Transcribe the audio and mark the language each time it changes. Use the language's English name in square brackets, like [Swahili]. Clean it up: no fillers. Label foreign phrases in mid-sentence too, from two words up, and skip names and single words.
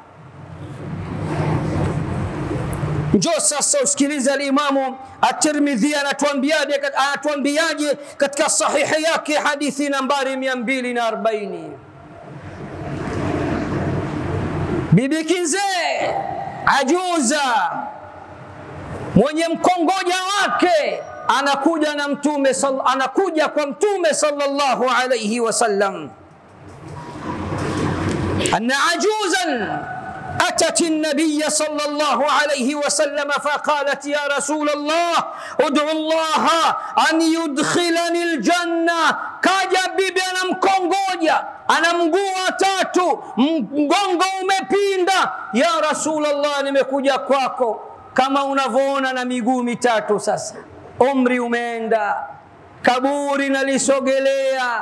[Swahili] Njoo sasa usikilize al-Imamu at-Tirmidhi anatuambiaje katika sahihi yake, hadithi nambari 240. Bibi kizee ajuza mwenye mkongoja wake anakuja kwa Mtume [Arabic] صلى الله عليه وسلم. أن عجوزا أتت النبي صلى الله عليه وسلم فقالت يا رسول الله ادعو الله أن يدخلني الجنة. [Swahili] كاجا bibi anamkongoja, ana mguu tatu, mgongo umepinda. [Arabic] يا رسول الله, [Swahili] nimekuja kwako kama unavyoona na miguu mitatu. Sasa umri umeenda, kaburi nalisogelea.